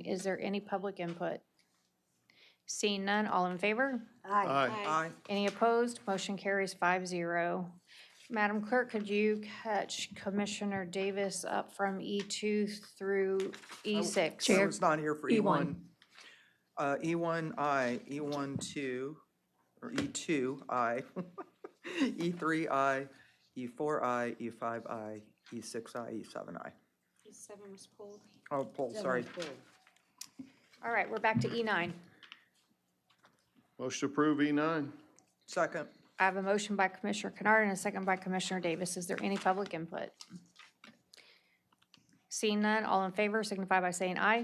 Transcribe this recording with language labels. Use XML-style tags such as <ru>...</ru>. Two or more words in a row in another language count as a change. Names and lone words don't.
<en>Is there any public input? Seeing none, all in favor? Aye. Aye. Any opposed? Motion carries 5-0. Madam Clerk, could you catch Commissioner Davis up from E2 through E6? I was not here for E1. E1. E1I, E12, or E2I, E3I, E4I, E5I, E6I, E7I. E7 was pulled. Oh, pull, sorry. All right, we're back to E9. Motion to approve E9. Second. I have a motion by Commissioner Kennard and a second by Commissioner Davis. Is there any public input? Seeing none, all in favor signify by saying aye.</en>